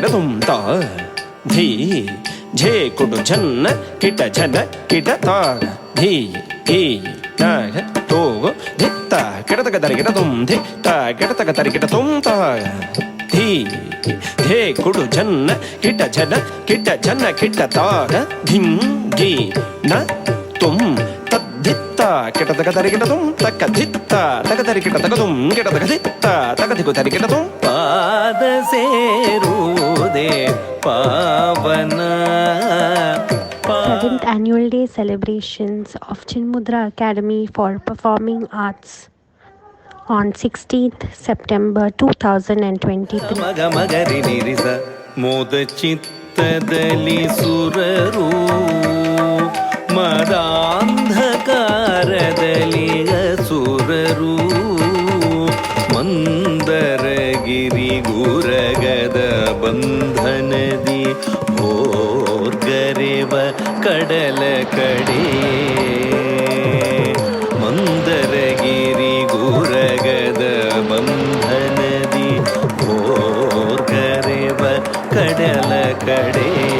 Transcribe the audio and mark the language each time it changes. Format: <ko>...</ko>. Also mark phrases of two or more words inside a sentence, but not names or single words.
<kn>ತುಂ ತಾ ಧೀ ಝೇ ಕುಡು ಝನ್ನ ಕಿಟ ಝನ ಕಿಟ ತಾಗ ಧೀ ಧೀ ನಾಗ ತೋಗು ಧಿತ್ತ ಕಿಟತಕ ತರಿಕಿಟ ತುಂ ಧಿತ್ತ ಕಿಟತಕ ತರಿಕಿಟ ತುಂ ತಾಗ ಧೀ ಧೇ ಕುಡು ಝನ್ನ ಕಿಟ ಝನ ಕಿಟ ತಾಗ ಧಿಂ ಗಿ ನ ತುಂ ತದ್ಧಿತ್ತ ಕಿಟತಕ ತರಿಕಿಟ ತುಂ ತಕ್ಕ ಧಿತ್ತ ತಕ ತರಿಕಿಟ ತಕ ತುಂ ಕಿಟತಕ ಧಿತ್ತ ತಕ ಧಿಕು ತರಿಕಿಟ ತುಂ ಪಾದ ಸೇರುವುದೇ ಪಾವನ.</kn> <en>7th Annual Day celebrations of Chinmudra Academy for Performing Arts on 16th September 2023. ಮಗ ಮಗರಿ ನಿರಿಸ</en> <kn>ಮೋದ ಚಿತ್ತದಲ್ಲಿ ಸುರರು ಮದಾಂಧಕಾರದಲ್ಲಿ ಅಸುರರು ಮಂದರಗಿರಿ ಗುರಗದ ಬಂಧನದಿ ಭೋರ್ಗರೆವ ಕಡಲ ಕಡೆ ಮಂದರಗಿರಿ ಗುರಗದ ಬಂಧನದಿ ಭೋರ್ಗರೆವ ಕಡಲ ಕಡೆ.</kn>